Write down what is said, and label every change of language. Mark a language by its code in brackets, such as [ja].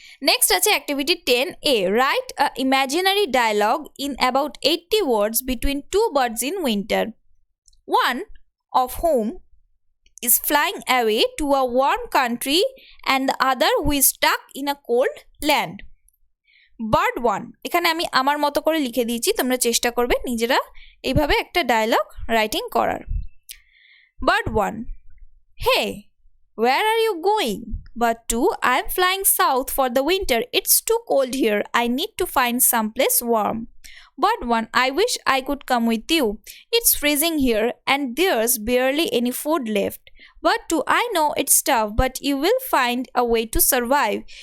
[en] Next [bn] আছে [en] activity 10a. Write a imaginary dialogue in about 80 words between two birds in winter. One of whom is flying away to a warm country and the other who is stuck in a cold land. [bn] Bird 1 এখানে আমি আমার মতো করে লিখে দিয়েছি, তোমরা চেষ্টা করবে নিজেরা এইভাবে একটা ডায়লগ রাইটিং করার। [en] Bird 1, hey, where are you going? But 2, I'm flying south for the winter. It's too cold here. I need to find someplace warm. But 1, I wish I could come with you. It's freezing here and there's barely any food left. But 2, I know it's tough, but you will find a way to survive.